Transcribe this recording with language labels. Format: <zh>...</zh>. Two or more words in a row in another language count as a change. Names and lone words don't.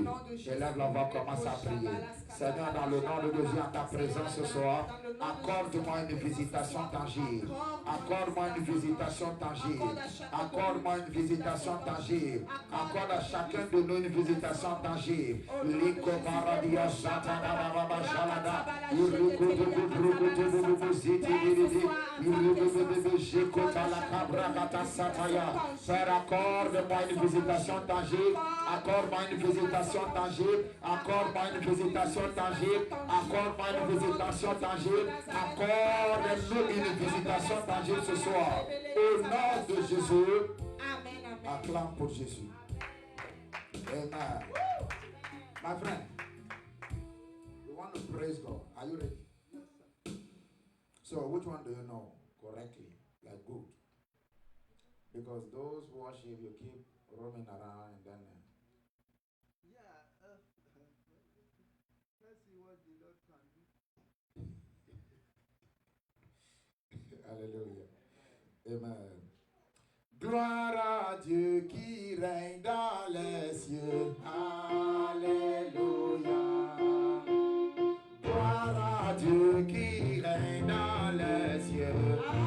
<fr>Élève la voix, commence à prier. Seigneur, dans le nom de Jésus, en ta présence ce soir, accorde-moi une visitation tangible. Accorde-moi une visitation tangible. Accorde-moi une visitation tangible. Accorde à chacun de nous une visitation tangible. Liko paradia satana baba shalada. Père, accorde-moi une visitation tangible. Accorde-moi une visitation tangible. Accorde-moi une visitation tangible. Accorde-moi une visitation tangible. Accorde-nous une visitation tangible ce soir. Au nom de Jésus. Acclame pour Jésus. Amen.</fr> <en>My friend, you want to praise God. Are you ready? So, which one do you know correctly? Like good. Because those who worship, you keep roaming around and then. Let's see what the Lord can do.</en> <fr>Alléluia. Amen. Gloire à Dieu qui règne dans les cieux. Alléluia. Gloire à Dieu qui règne dans les cieux.</fr>